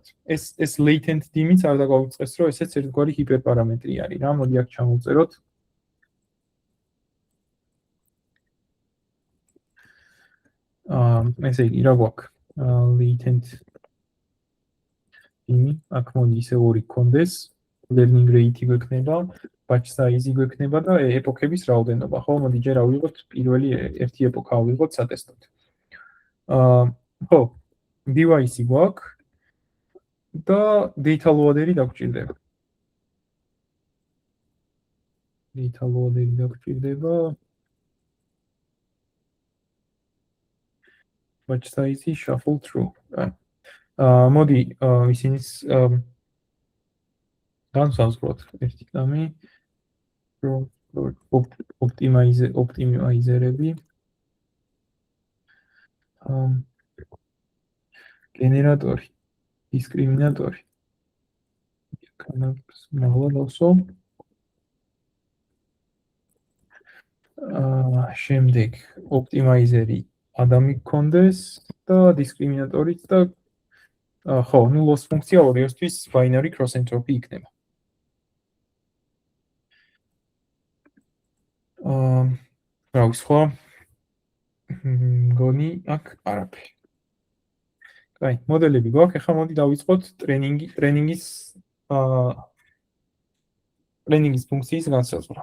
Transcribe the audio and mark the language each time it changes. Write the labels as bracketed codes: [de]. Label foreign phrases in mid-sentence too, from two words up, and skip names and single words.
[ka] ეს [en] latent dim- [ka] იც არ დაგვაუწყეს, რომ ესეც ერთგვარი ჰიპერპარამეტრი არის რა. მოდი აქ ჩამოვწეროთ. ესე იგი, რა გვაქვს? [en] latent dim- [ka] ი, აქ მოდი ისე ორი გქონდეს. [en] learning rate- [ka] ი გვექნება, [en] batch size- [ka] ი გვექნება და ეპოქების რაოდენობა, ხო? მოდი ჯერ ავიღოთ პირველი ერთი ეპოქა ავიღოთ სატესტოდ. ხო, device-ი გვაქვს და [en] data loader- [ka] ი დაგვჭირდება. [en] data loader- [ka] ი დაგვჭირდება. [en] batch size-ი shuffle through. [ka] მოდი ისინიც განსაზღვროთ ერთი წამი ოპტიმაიზერები გენერატორი დისკრიმინატორი კანალის მაღლა შემდეგ ოპტიმაიზერი ადამი გქონდეს და დისკრიმინატორიც და ხო, ნუ loss ფუნქცია ორიოსთვის [en] binary cross entropy [ka] იქნება. რა ვიცი ხო? გონი აქ არაფერი. კაი, მოდელები გვაქვს, ახლა მოდი დავიწყოთ ტრენინგის ფუნქციის განსაზღვრა.